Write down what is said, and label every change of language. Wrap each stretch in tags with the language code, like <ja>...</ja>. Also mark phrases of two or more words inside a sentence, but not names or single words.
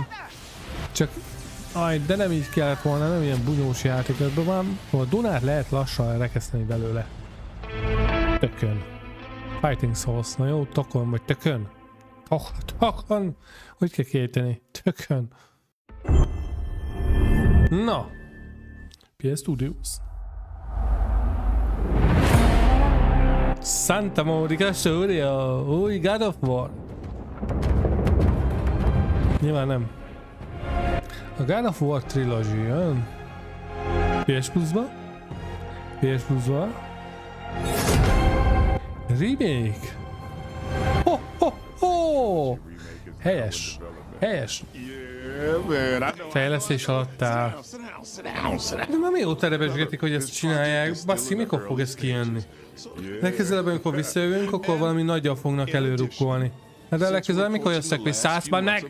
<hu>Csak de nem így kellett volna, nem ilyen bunyós játék. Ebben már a Dunát lehet lassan rekeszteni belőle. Tökön. Fighting Souls. Na jó, tokon vagy tökön? Tokon? Hogy kell kiejteni? Tökön. Na. PS Studios. Santa Monica Studio, új God of War. Nyilván nem. A God of War Trilogy jön. PS Plus-ba. PS Plus-ba. Remake. Ho, ho, ho. Helyes. Helyes. Fejlesztés alatt áll. De már mióta rebesgetik, hogy ezt csinálják? Basszi, mikor fog ez kijönni? Legközelebb, amikor visszajövünk, akkor valami nagyjal fognak előrukkolni. De a legközelebb, mikor jösszek, hogy 100-ban meg?</hu>